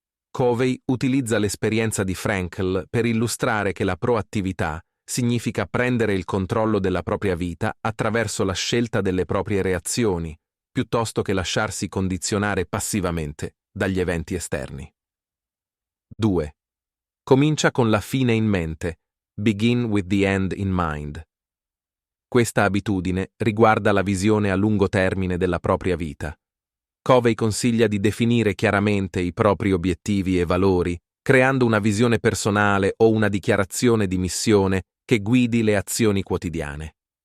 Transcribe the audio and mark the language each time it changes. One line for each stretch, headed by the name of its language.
Italian: Covey utilizza l'esperienza di Frankl per illustrare che la proattività significa prendere il controllo della propria vita attraverso la scelta delle proprie reazioni, piuttosto che lasciarsi condizionare passivamente dagli eventi esterni. 2. Comincia con la fine in mente.
English: Begin with the end in mind.
Italian: Questa abitudine riguarda la visione a lungo termine della propria vita. Covey consiglia di definire chiaramente i propri obiettivi e valori, creando una visione personale o una dichiarazione di missione che guidi le azioni quotidiane.